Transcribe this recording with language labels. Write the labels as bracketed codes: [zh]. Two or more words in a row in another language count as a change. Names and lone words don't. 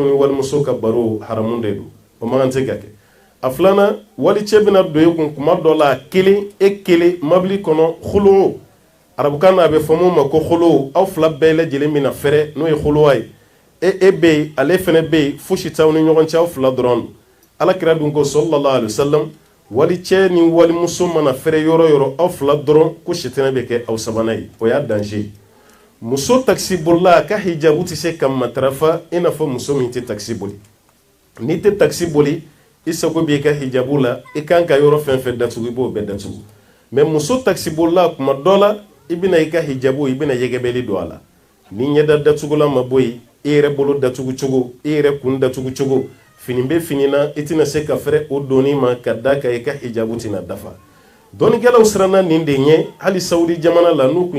[bm] ni walimuso ka baro haramu de don o man tɛ ka kɛ a filanan wali cɛ bɛna don i kun kuma dɔ la kelen e kelen mobili kɔnɔ khulu arabukan na a bɛ fɔ mun ma ko khulu aw fila bɛɛ lajɛlen bɛna fɛrɛ n'o ye khuluwa ye e bɛ yen ale fana bɛ yen fosi t'aw ni ɲɔgɔn cɛ aw fila dɔrɔn alakira dun ko [ar] صلى الله عليه وسلم [bm] wali cɛ ni walimuso mana fɛrɛ yɔrɔ yɔrɔ aw fila dɔrɔn ko sitanɛ bɛ kɛ aw sabanan ye o y'a danger muso taxi bolila a ka hijabu tɛ se ka matarafa i n'a fɔ muso min tɛ taxi boli n'i tɛ taxi boli i sago b'i ka hijabu la i kan ka yɔrɔ fɛn fɛn datugu i b'o bɛɛ datugu mɛ muso taxi bolila kuma dɔ la i bɛna i ka hijabu i bɛna yɛgɛbɛli don a la ni ɲɛda datugulan ma bɔ yen i yɛrɛ bolo datugu cogo i yɛrɛ kun datugu cogo fini bɛ fini na i tɛna se ka fɛrɛ o donni ma ka da kan i ka hijabu tɛna dafa dɔnnikɛlaw siranna nin de ɲɛ hali sawudi jamana la n'u kun